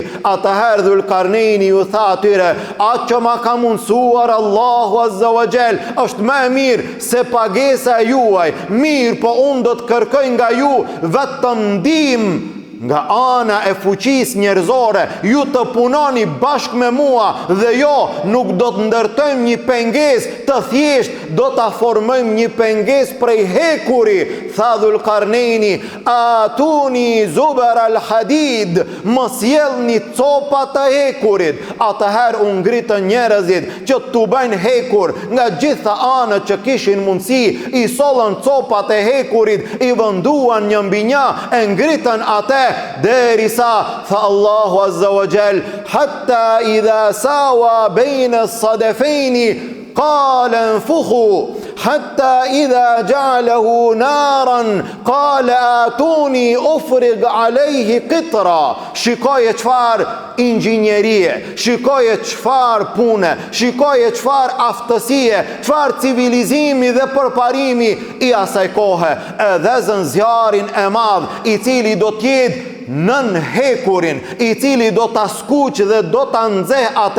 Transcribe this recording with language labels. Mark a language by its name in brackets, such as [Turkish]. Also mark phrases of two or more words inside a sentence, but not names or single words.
[Albanian] Atëherë Dhul Karneini ju tha atyre: atë që ma ka mundësuar Allahu [Arabic] عز وجل [Albanian] është më e mirë se pagesa juaj, mirë po unë do të kërkoj nga ju vetëm ndihmë nga ana e fuqisë njerëzore, ju të punoni bashkë me mua dhe jo, nuk do të ndërtojmë një pengesë të thjesht, do të formojmë një pengesë prej hekuri. Tha Dhul Karneini: [Arabic] آتوني زبر الحديد, [Albanian] më sjellni copa të hekurit. Atëherë u ngritën njerëzit që t'u bëjnë hekur nga gjitha anët që kishin mundësi, i sollën copat e hekurit, i vënduan një mbi një, e ngritën atë derisa tha Allahu [Arabic] عز وجل: حتى إذا ساوى بين الصدفين قال انفخوا حتى إذا جعله نارا قال آتوني أفرغ عليه قطرا. [Albanian] Shikoje çfarë inxhinierie, shikoje çfarë pune, shikoje çfarë aftësie, çfarë civilizimi dhe përparimi i asaj kohe. Edhe zënzjarin e madh i cili do të jetë nën hekurin, i cili do ta skuq dhe do ta nxeh atë.